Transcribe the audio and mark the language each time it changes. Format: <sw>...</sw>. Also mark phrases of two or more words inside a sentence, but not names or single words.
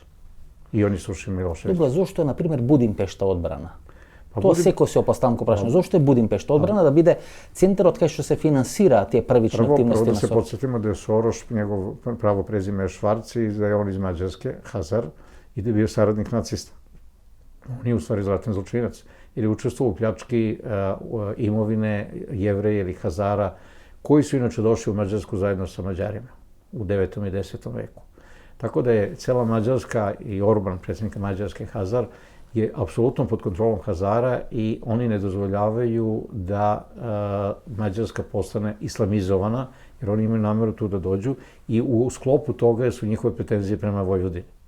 <mk>И они слушали Милошевиќ. Добро, зошто е, например, Будимпешта одбрана? Па Тоа секој се опоставам прашање. Зошто е Будимпешта одбрана да биде центарот кај што се финансираат тие првични Прво активности да на се Сорос?</mk> <sr>подсетимо да е Сорош, негов право презиме е Шварци и да е он из Маđarske, Хазар, и да био сарадник нациста. Он je u stvari ratni zločinac, jer je učestvovao u pljački imovine Jevreja ili Hazara, koji su inače došli u Mađarsku zajedno sa Mađarima u 9. i 10. veku. Tako da je cela Mađarska i Orban, predsjednika Mađarske, Hazar, je apsolutno pod kontrolom Hazara i oni ne dozvoljavaju da Mađarska postane islamizovana, jer oni imaju nameru tu da dođu i u sklopu toga su njihove pretenzije prema Vojvodini.</sr>